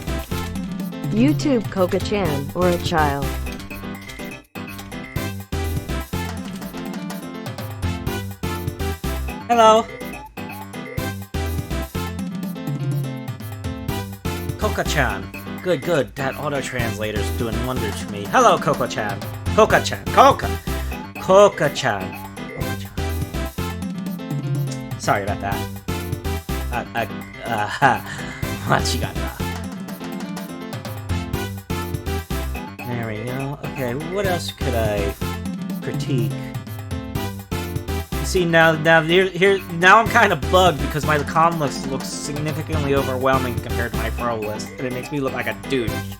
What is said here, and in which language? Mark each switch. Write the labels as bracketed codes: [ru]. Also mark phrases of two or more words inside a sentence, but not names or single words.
[en] YouTube Koka-chan, or a child. Hello. Koka-chan. Good, good. That auto-translator's doing wonders for me. Hello, Koka-chan. Koka-chan. Koka-chan. Koka-chan. Sorry about that. Machigata. There we go. Okay, what else could I critique? See, now I'm kind of bugged because my comm looks significantly overwhelming compared to my pro list, and it makes me look like a douche.